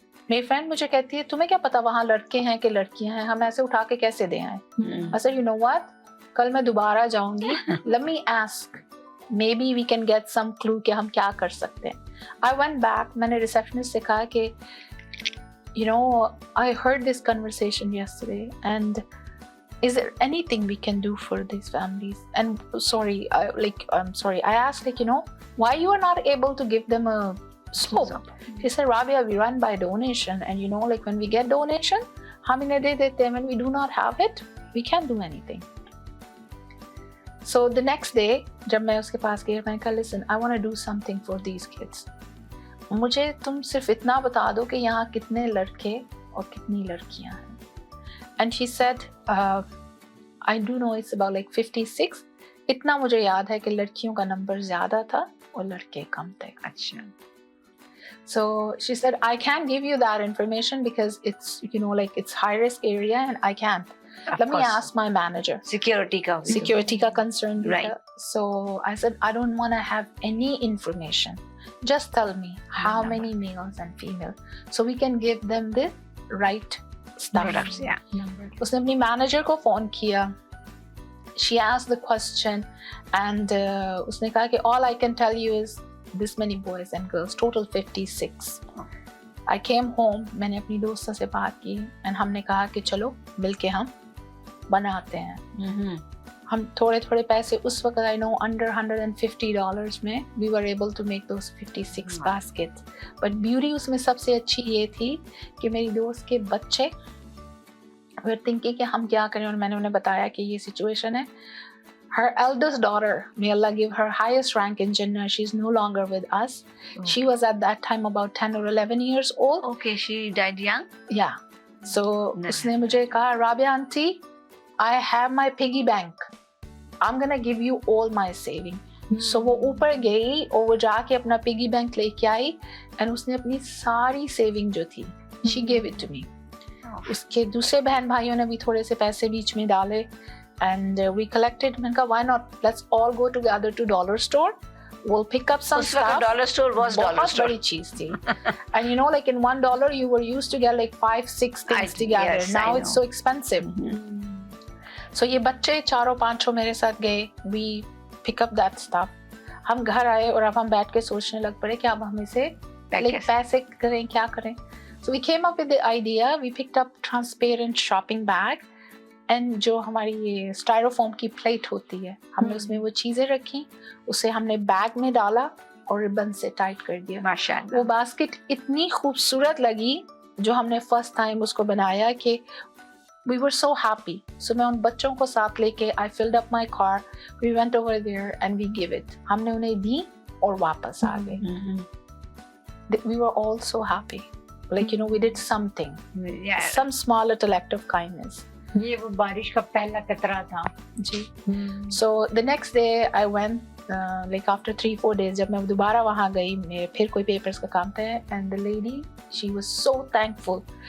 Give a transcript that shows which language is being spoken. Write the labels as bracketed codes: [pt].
[hi] मेरी फ्रेंड मुझे कहती है तुम्हें क्या पता वहाँ लड़के हैं कि लड़कियां हैं, हम ऐसे उठा के कैसे दे आए? [en] I said you know what, [hi] कल मैं दोबारा जाऊंगी, [en] let me ask, maybe we can get some clue [hi] कि हम क्या कर सकते हैं. [en] I went back, [hi] मैंने रिसेप्शनिस्ट से कहा कि [en] I heard this conversation yesterday, and is there anything we can do for these families? And I'm sorry, I asked why you are not able to give them a soap? She said Rabia, we run by donation, and when we get donation [hi] हम इन्हें दे देते हैं, [en] when we do not have it we can't do anything. So the next day [hi] जब मैं उसके पास गई, मैंने कहा [en] listen, I want to do something for these kids. [hi] मुझे तुम सिर्फ इतना बता दो कि यहाँ कितने लड़के और कितनी लड़कियाँ हैं. [en] And she said I do know it's about 56. [hi] इतना मुझे याद है कि लड़कियों का नंबर ज़्यादा था और लड़के कम थे. अच्छा. [en] So she said I can't give you that information because it's it's high risk area and I can't. Let me ask my manager. Security ka concern. Right. So I said I don't want to have any information. Just tell me how many males and females so we can give them the right stuff. Products, yeah. [hi] उसने अपनी manager को phone किया. [en] She asked the question and [hi] उसने कहा कि [en] all I can tell you is this many boys and girls, total 56. I came home, [hi] मैंने अपनी दोस्तों से बात की and हमने कहा कि चलो मिलके हम बनाते हैं. हम थोड़े थोड़े पैसे उस वक्त [en] I know under $150 में we were able to make those 56 baskets. [hi] But beauty उसमें सबसे अच्छी ये थी कि मेरी दोस्त के बच्चे [en] were thinking [hi] कि हम क्या करें, और मैंने उन्हें बताया कि ये situation है. [en] Her eldest daughter, may Allah give her highest rank in Jannah, she's no longer with us. Okay. She was at that time about 10 or 11 years old. Okay, she died young? Yeah. So [hi] उसने मुझे कहा [en] Rabia auntie, I have my piggy bank. I'm gonna give you all my saving. [hi] So वो ऊपर गई और वो जाके अपना piggy bank लेके आई and उसने अपनी सारी saving जो थी, [en] she gave it to me. [hi] उसके दूसरे बहन भाइयों ने भी थोड़े से पैसे बीच में डाले [en] and we collected. [hi] मैंने कहा [en] why not, let's all go together to dollar store, we'll pick up some stuff. dollar store was dollar store. [hi] बहुत बड़ी चीज थी. [en] And like in $1 you were used to get 5-6 things together. Yes, now it's so expensive. [hi] So ये बच्चे चारों पांचों मेरे साथ गए, [en] we pick up that stuff. [hi] हम घर आए और अब हम बैठ के सोचने लग पड़े कि अब हम इसे पैसे करें, क्या करें. [en] So we came up with the idea, we picked up transparent shopping bag and [hi] जो हमारी ये स्टायरोफोम की प्लेट होती है, हमने उसमें वो चीज़ें रखी, उसे हमने बैग में डाला और रिबन से टाइट कर दिया. माशाअल्लाह. वो बास्केट इतनी खूबसूरत लगी जो हमने फर्स्ट टाइम उसको बनाया कि [en] we were so happy. So [hi] मैं उन बच्चों को साथ लेके [en] I filled up my car, we went over there and we give it. [hi] हमने उन्हें दी और वापस आ गए. [en] We were all so happy. Like, you know, we did something. Yeah. Some small little act of kindness. [hi] ये वो बारिश का पहला कतरा था. जी. [en] So the next day I went, like after 3-4 days, [hi] जब मैं दोबारा वहाँ गई, मेरे फिर कोई papers का काम था, [en] and the lady, she was so thankful.